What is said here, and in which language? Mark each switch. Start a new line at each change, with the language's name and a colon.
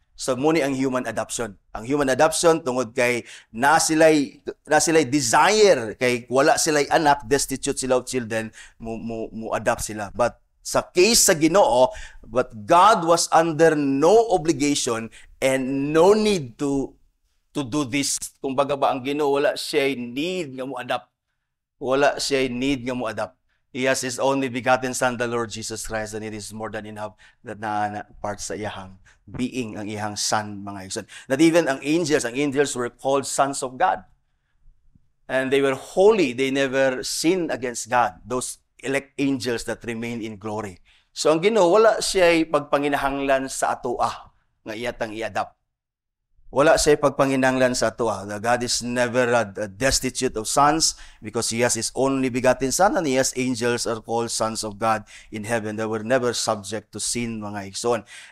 Cebuano: So muni ang human adoption. Ang human adoption tungod kay na sila'y desire kay wala sila'y anak,
English: destitute
Cebuano: sila
English: of children,
Cebuano: mo adopt sila.
English: But
Cebuano: sa case sa Ginoo,
English: but God was under no obligation and no need to do this.
Cebuano: Kung baga ba ang Ginoo wala siya need nga mo adopt. Wala siya need nga mo adopt.
English: He has His only begotten Son, the Lord Jesus Christ, and it is more than enough that
Cebuano: na part sa iyahang being, ang iyahang Son, mga igsoon.
English: Not even ang angels were called sons of God. And they were holy. They never sinned against God. Those elect angels that remain in glory.
Cebuano: So ang Ginoo wala siya pagpanginahanglan sa atoa nga iyatang i-adopt. Wala siya pagpanginahanglan sa atoa.
English: God is never destitute of sons because He has His only begotten Son, and He has angels are called sons of God in heaven. They were never subject to sin,
Cebuano: mga igsoon.